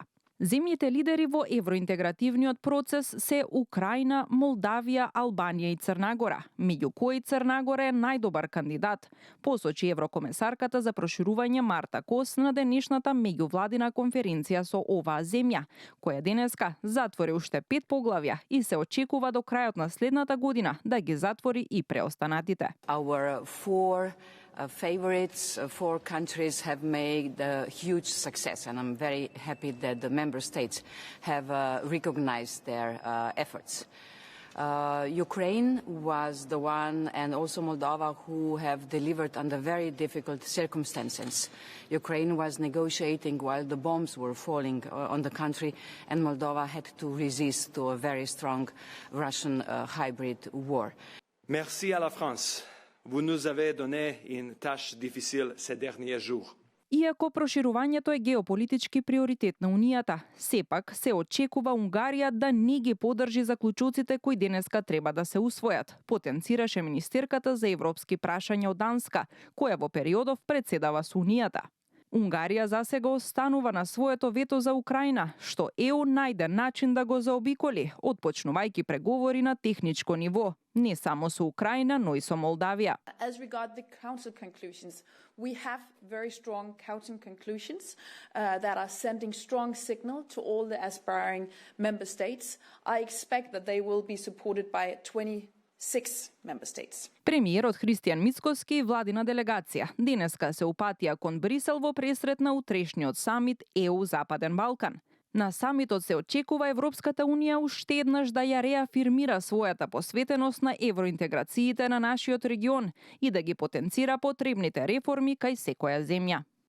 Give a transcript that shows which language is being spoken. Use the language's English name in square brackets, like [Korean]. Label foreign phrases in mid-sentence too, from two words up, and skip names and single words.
[Macedonian] Земјите лидери во евроинтегративниот процес се Украина, Молдавија, Албанија и Црнагора, меѓу кои Црнагора е најдобар кандидат, посочи еврокомесарката за проширување Марта Кос на денешната меѓувладина конференција со оваа земја, која денеска затвори уште 5 поглавја и се очекува до крајот на следната година да ги затвори и преостанатите. [English] Favorites, 4 countries have made a huge success, and I'm very happy that the member states have recognized their efforts. Ukraine was the one, and also Moldova, who have delivered under very difficult circumstances. Ukraine was negotiating while the bombs were falling on the country, and Moldova had to resist to a very strong Russian hybrid war. [French] Merci à la France. Vous nous avez donné une tâche difficile ces derniers jours. [Macedonian] Иако проширувањето е геополитички приоритет на Унијата, сепак се очекува Унгарија да не ги подржи заклучоците кои денеска треба да се усвојат, потенцираше министерката за европски прашања од Данска, која во периодов председава со Унијата. Унгарија засега останува на своето вето за Украина, што ЕУ најде начин да го заобиколи, отпочнувајќи преговори на техничко ниво, не само со Украина, но и со Молдавија. [English] As regard the Council conclusions, we have very strong Council conclusions that are sending strong signal to all the aspiring member states. I expect that they will be supported by 26 member states. [Macedonian] Премиерот Христијан Мицкоски и владина делегација денеска се упатија кон Брисел во пресрет на утрешниот самит ЕУ Западен Балкан. На самитот се очекува Европската Унија уште еднаш да ја реафирмира својата посветеност на евроинтеграциите на нашиот регион и да ги потенцира потребните реформи кај секоја земја.